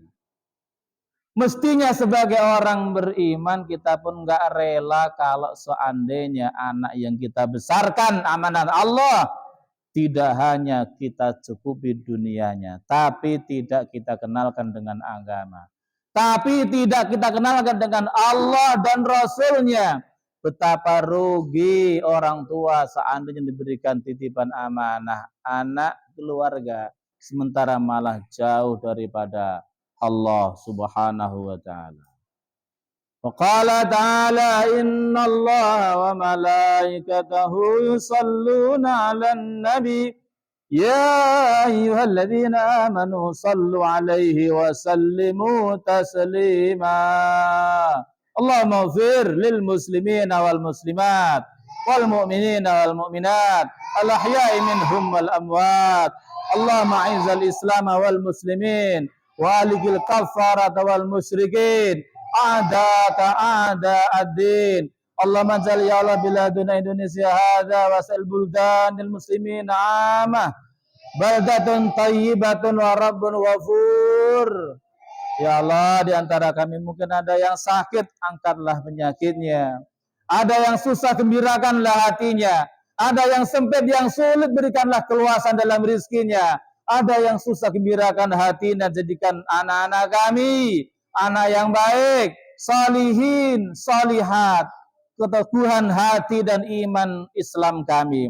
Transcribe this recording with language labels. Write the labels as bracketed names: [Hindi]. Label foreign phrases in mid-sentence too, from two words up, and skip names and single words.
[Indonesian] Mestinya sebagai orang beriman kita pun enggak rela kalau seandainya anak yang kita besarkan amanat Allah tidak hanya kita cukupi dunianya, tapi tidak kita kenalkan dengan agama. Tapi tidak kita kenalkan dengan Allah dan Rasulnya. Betapa rugi orang tua seandainya diberikan titipan amanah anak keluarga, sementara malah jauh daripada Allah [Arabic] سبحانه وتعالى. وقال تعالى إن الله وملائكته يصلون على النبي يا أيها الذين آمنوا صلوا عليه وسلموا تسليما. اللهم اغفر للمسلمين والمسلمات والمؤمنين والمؤمنات الأحياء منهم والأموات. اللهم أعز الإسلام والمسلمين وأهلك الكفرة والمشركين أعداءك أعداء الدين. اللهم اجعل يا الله بلادنا Indonesia هذا وسائر بلدان المسلمين عامة بلدة طيبة ورب غفور. [Indonesian] Ya Allah, di antara kami mungkin ada yang sakit, angkatlah penyakitnya. Ada yang susah, gembirakanlah hatinya. Ada yang sempit, yang sulit, berikanlah keluasan dalam rizkinya. Ada yang susah, gembirakan hatinya, jadikan anak-anak kami anak yang baik, salihin, salihat, keteguhan hati dan iman Islam kami.